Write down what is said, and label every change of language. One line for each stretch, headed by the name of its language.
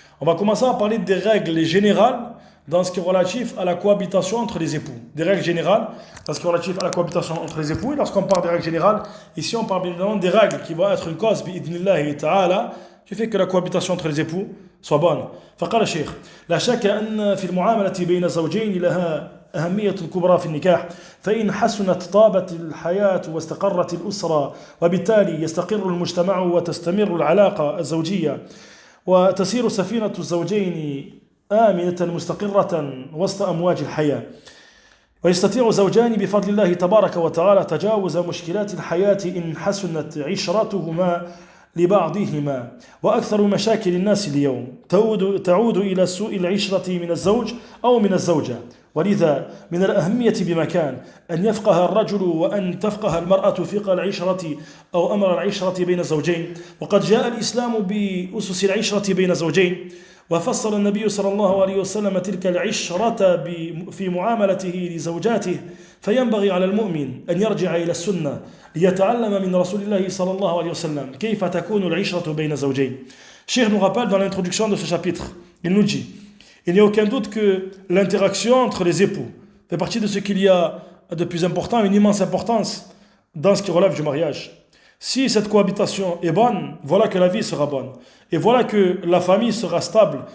French: On va commencer à parler des règles générales dans ce qui est relatif à la cohabitation entre les époux. Des règles générales dans ce qui est relatif à la cohabitation entre les époux. Et lorsqu'on parle des règles générales, ici on parle bien évidemment des règles qui vont être une cause, bi'idnillahi ta'ala, qui fait que la cohabitation entre les époux soit bonne.
Arabic: فقال الشيخ لا شك أن في المعاملة بين الزوجين لها أهمية كبرى في النكاح فإن حسنت طابت الحياة واستقرت الأسرة وبالتالي يستقر المجتمع وتستمر العلاقة الزوجية وتسير سفينة الزوجين آمنة مستقرة وسط أمواج الحياة. ويستطيع زوجان بفضل الله تبارك وتعالى تجاوز مشكلات الحياة إن حسنت عشرتهما لبعضهما وأكثر مشاكل الناس اليوم تعود إلى سوء العشرة من الزوج أو من الزوجة ولذا من الأهمية بمكان أن يفقه الرجل وأن تفقه المرأة فقه العشرة أو أمر العشرة بين الزوجين وقد جاء الإسلام بأسس العشرة بين الزوجين وفصل النبي صلى الله عليه وسلم تلك العشرة في معاملته لزوجاته فينبغي على المؤمن أن يرجع إلى السنة ليتعلم من رسول الله صلى الله عليه وسلم كيف تكون العشرة بين الزوجين.
French: Cheikh nous rappelle dans l'introduction de ce chapitre, il nous dit, il n'y a aucun doute que l'interaction entre les époux fait partie de ce qu'il y a de plus important, une immense importance dans ce qui relève du mariage. Si cette cohabitation est bonne, voilà que la vie sera bonne. Et voilà que la famille sera stable.